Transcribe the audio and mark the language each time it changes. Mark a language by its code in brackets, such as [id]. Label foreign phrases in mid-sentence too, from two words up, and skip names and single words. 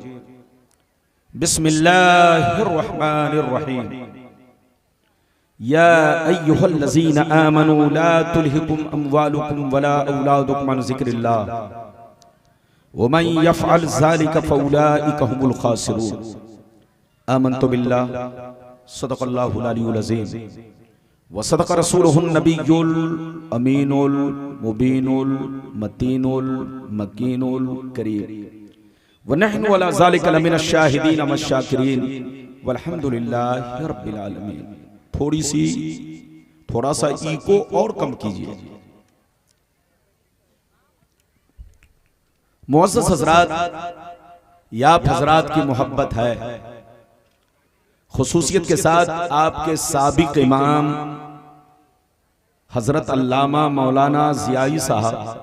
[ar] بسم الله الرحمن الرحيم يا أيها الذين آمنوا لا تلهكم أموالكم ولا أولادكم عن ذكر الله ومن يفعل ذلك فأولئك هم الخاسرون آمنت بالله صدق الله العلي العظيم وصدق رسوله النبي الأمين المبين المتين المكين الكريم ونحن على ذلك لمن الشاهدين والشاكرين والحمد لله رب العالمين. [ur] تھوڑا سا ایکو اور کم کیجیے. معزز حضرات، یا آپ حضرات کی محبت ہے، خصوصیت کے ساتھ آپ کے سابق امام حضرت علامہ مولانا ضیائی صاحب,